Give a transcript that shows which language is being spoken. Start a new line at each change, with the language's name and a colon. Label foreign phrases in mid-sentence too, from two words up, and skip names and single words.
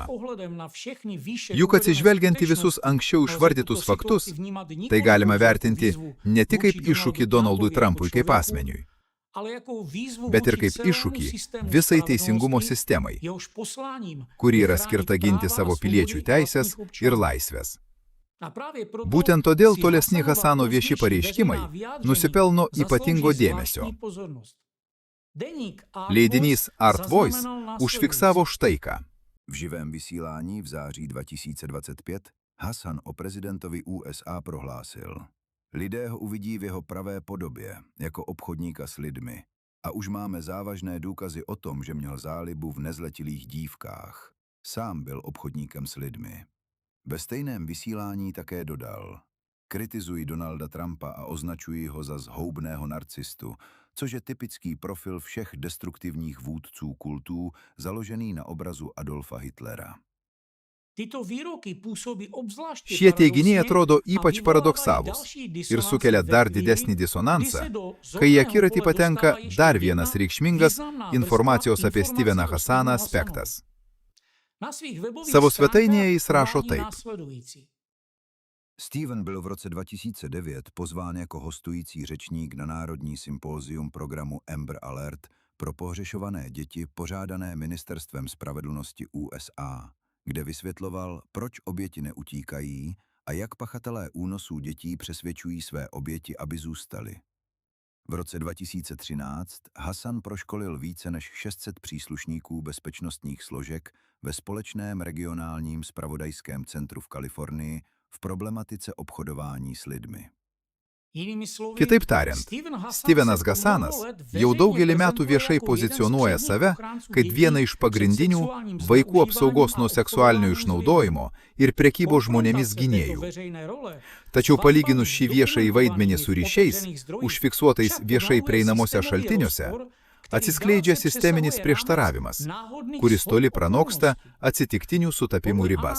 Lithuanian: Juk atsižvelgiant į visus anksčiau išvardytus faktus, tai galima vertinti ne tik kaip iššūkį Donaldui Trumpui kaip asmeniui, bet ir kaip iššūkį visai teisingumo sistemai, kuri yra skirta ginti savo piliečių teisės ir laisvės. Būtent todėl tolesni Hasano vieši pareiškimai nusipelno ypatingo dėmesio. Leidinys Art Voice užfiksavo štai ką.
Czech: V živém vysílání v září 2025 Hasan o prezidentovi USA prohlásil: lidé ho uvidí v jeho pravé podobě, jako obchodníka s lidmi. A už máme závažné důkazy o tom, že měl zálibu v nezletilých dívkách. Sám byl obchodníkem s lidmi. Ve stejném vysílání také dodal: kritizuji Donalda Trumpa a označuji ho za zhoubného narcistu, což je typický profil všech destruktivních vůdců kultů založený na obrazu Adolfa Hitlera.
Lithuanian: Šie teiginiai atrodo ypač paradoksalūs ir sukelia dar didesnį disonansą, kai į akiratį patenka dar vienas reikšmingas informacijos apie Steveną Hasaną aspektas. Savo svetainėje jis rašo taip.
Czech: Steven byl v roce 2009 pozván jako hostující řečník na národní sympózium programu Amber Alert pro pohřešované děti pořádané Ministerstvem spravedlnosti USA, kde vysvětloval, proč oběti neutíkají a jak pachatelé únosů dětí přesvědčují své oběti, aby zůstaly. V roce 2013 Hasan proškolil více než 600 příslušníků bezpečnostních složek ve společném regionálním zpravodajském centru v Kalifornii v problematice obchodování s lidmi.
Lithuanian: Kitaip tariant, Stevenas Hasanas jau daugelį metų viešai pozicionuoja save kaip vieną iš pagrindinių vaikų apsaugos nuo seksualinio išnaudojimo ir prekybos žmonėmis gynėjų. Tačiau palyginus šį viešąjį vaidmenį su ryšiais, užfiksuotais viešai prieinamose šaltiniuose, atsiskleidžia sisteminis prieštaravimas, kuris toli pranoksta atsitiktinių sutapimų ribas.